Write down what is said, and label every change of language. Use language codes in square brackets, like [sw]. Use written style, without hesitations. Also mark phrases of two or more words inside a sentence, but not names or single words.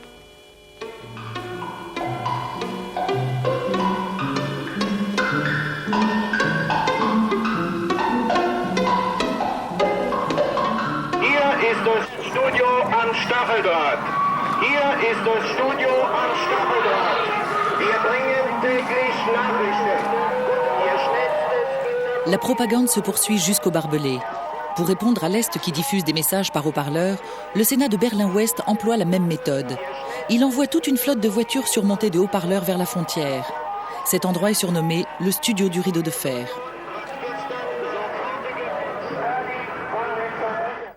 [de] Hier ist das Studio am Stacheldraht. Hier ist das Studio am Stacheldraht. Wir bringen täglich Nachrichten. [fr] La propagande se poursuit jusqu'au barbelé. Pour répondre à l'Est qui diffuse des messages par haut-parleurs, le Sénat de Berlin-Ouest emploie la même méthode. Il envoie toute une flotte de voitures surmontées de haut-parleurs vers la frontière. Cet endroit est surnommé le studio du rideau de fer.